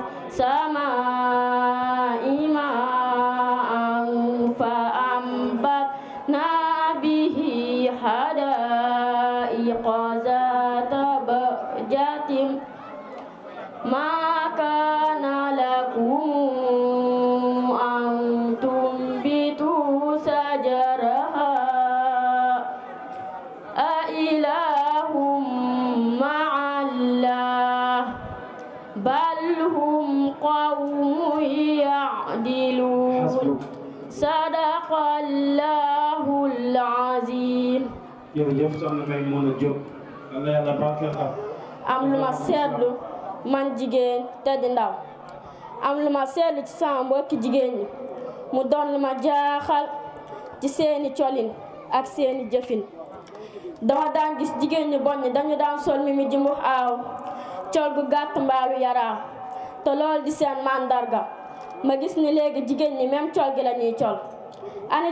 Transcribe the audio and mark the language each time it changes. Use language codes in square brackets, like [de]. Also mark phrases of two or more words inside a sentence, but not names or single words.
[ar] السماء ماء فأنبتنا به حدائق ذات بهجة ما كان لكم أن تنبتوا شجرها أإله مع الله بل هم قوم يعدلون صدق الله العظيم. [wo] jërëjëf soxna May Muna Diop Allah yàlla barkeel la. am lu ma seetlu man jigéen te di ndaw am lu ma seetlu ci sama mbokki jigéen ñi mu doon lu ma jaaxal ci seeni colin ak seeni jëfin dama daan gis jigéen ñi bon ñi dañu daan sol mi jumbux aaw col gu gàtt mbaalu yaraaw te loolu di seen màndarga ma gis ni léegi jigéen ñi même col gi la ñuy col ana